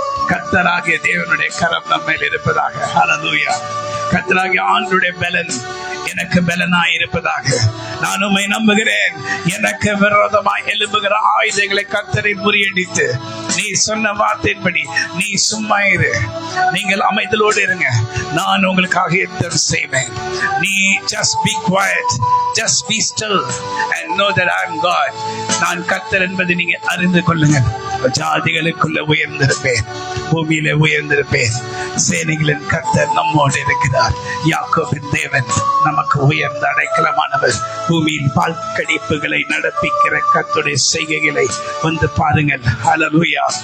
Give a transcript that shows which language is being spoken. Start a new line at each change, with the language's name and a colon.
Tamil: கர்த்தராகிய தேவனுடைய கரம் நம்ம மேல் இருப்பதாக. ஹல்லேலூயா. கர்த்தராகிய ஆண்டவருடைய பலன் எனக்கு பலனாய் இருப்பதாக. நான் உம்மை நம்புகிறேன். எனக்கு விரோதமாய் எழும்புகிற ஆயுதங்களை கர்த்தரை முறியடித்து நீ சொன்ன வார்த்தையின்படி நீ சும்மா இரு, நீங்கள் அமைதலோடு இருங்க, நான் உங்களுக்காக யுத்தம் செய்வேன்.
English: நீ just be quiet, just be still and know that I am God.
Tamil: நான் கர்த்தர் என்பதை நீங்க அறிந்து கொள்ளுங்கள். ஜாதிகளுக்குள்ள உயர்ந்திருப்பேன், பூமியில உயர்ந்திருப்பேன். சேனைகளின் கர்த்தர் நம்மோடு இருக்கிறார். யாக்கோபின் தேவன் நமக்கு உயர்ந்த அடைக்கலமானவர். பூமியில் பால் கடிப்புகளை நடப்பிக்கிற கர்த்தருடைய செய்கைகளை வந்து பாருங்கள். ஹல்லேலூயா.